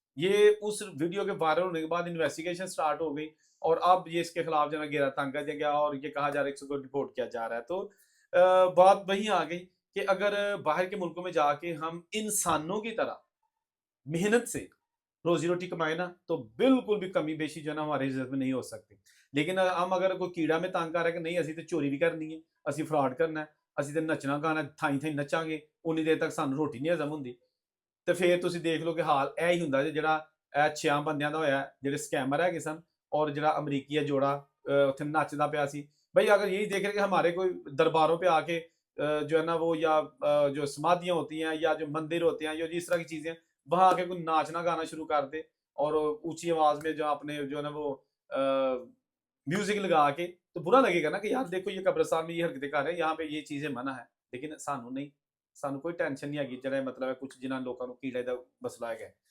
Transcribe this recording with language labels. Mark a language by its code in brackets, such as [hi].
[hi] ये उस वीडियो के वायरल होने के बाद इन्वेस्टिगेशन स्टार्ट हो गई, और अब ये इसके खिलाफ जो है घेरा तंग कर दिया गया, और ये कहा जा रहा है कि इसको डिपोर्ट किया जा रहा है। तो बात वही आ गई कि अगर बाहर के मुल्कों में जाके हम इंसानों की तरह मेहनत से रोजी रोटी कमाए ना, तो बिल्कुल भी कमी बेशी जो है ना हमारे इज्जत में नहीं हो सकती। लेकिन हम अगर कोई कीड़ा में तंग कर रहा है कि नहीं [pa] असी तो चोरी भी करनी है, ਅਸੀਂ ਫਰਾਡ ਕਰਨਾ ਹੈ, ਅਸੀਂ ਤੇ ਨੱਚਣਾ ਗਾਣਾ ਥਾਈ ਥਾਈ ਨੱਚਾਂਗੇ, ਉਨੀ ਦੇਰ ਤੱਕ ਸਾਨੂੰ ਰੋਟੀ ਨਹੀਂ ਹਜ਼ਮ ਹੁੰਦੀ। ਤੇ ਫਿਰ ਤੁਸੀਂ ਦੇਖ ਲਓ ਕਿ ਹਾਲ ਇਹ ਹੀ ਹੁੰਦਾ ਜਿਹੜਾ ਇਹ 6 ਬੰਦਿਆਂ ਦਾ ਹੋਇਆ, ਜਿਹੜੇ ਸਕੈਮਰ ਹੈਗੇ ਸਨ, ਔਰ ਜਿਹੜਾ ਅਮਰੀਕੀ ਜੋੜਾ ਉੱਥੇ ਨੱਚਦਾ ਪਿਆ ਸੀ। [hi] भाई अगर यही देख रहे कि हमारे कोई दरबारों पे आके जो है ना वो या जो समाधियाँ होती हैं या जो मंदिर होते हैं या जिस तरह की चीज़ें, वहाँ आके कोई नाचना गाना शुरू कर दे और ऊंची आवाज में जो अपने जो है ना वो म्यूजिक लगा के, तो बुरा लगेगा ना कि यार देखो ये कब्रिस्तान में ये हरकतें कर रहे हैं, यहाँ पे ये चीज़ें मना है, लेकिन [pa] सानू नहीं, सानू कोई टेंशन नहीं हैगी, [hi] जरा मतलब है कुछ जिन्होंने लोगों को कीड़े का मसला है।